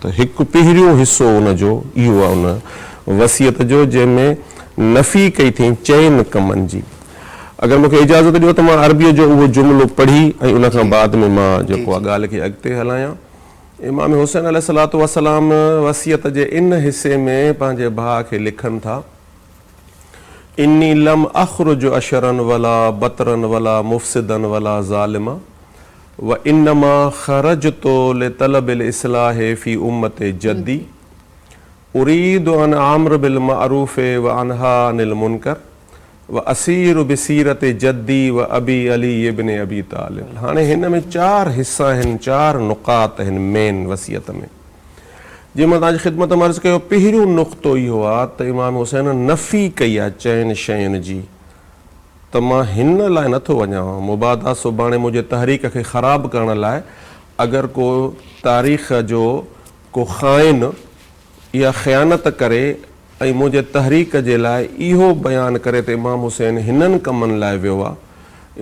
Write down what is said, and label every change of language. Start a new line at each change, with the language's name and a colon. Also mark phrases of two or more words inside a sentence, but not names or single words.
Sindhi: त हिकु पहिरियों हिसो उनजो इहो आहे उन वसीयत जो जंहिंमें नफ़ी कई थी चइनि कमनि जी। अगरि मूंखे इजाज़त ॾियो त मां अरबीअ जो उहो जुमिलो पढ़ी ऐं उन खां बाद में मां जेको आहे ॻाल्हि खे अॻिते हलायां। इमाम हुसैन अलैहिस्सलातु वस्सलाम वसीयत जे इन हिसे में पंहिंजे भाउ खे लिखनि था
Arabic: إني لم أخرج أشرا ولا بطرا ولا مفسدا ولا ظالما وإنما خرجت لطلب الإصلاح في أمة جدي أريد أن آمر بالمعروف وأنهى عن المنكر وأسير بسيرة جدي وأبي علي ابن أبي طالب.
Sindhi: हाणे हिन में 4 हिस्सा आहिनि, 4 नुकात आहिनि मेन वसीयत में जीअं मां तव्हांजी ख़िदमत में अर्ज़ु कयो। पहिरियों नुक़्तो इहो आहे त इमाम हुसैन नफ़ी कई आहे चइनि शयुनि जी त मां हिन लाइ नथो वञा मुबादा सुभाणे मुंहिंजे तहरीक खे ख़राबु करण लाइ अगरि को तारीख़ जो को ख़ाइन या ख़यानत करे ऐं मुंहिंजे तहरीक जे लाइ इहो बयानु करे त इमाम हुसैन हिननि कमनि लाइ वियो आहे।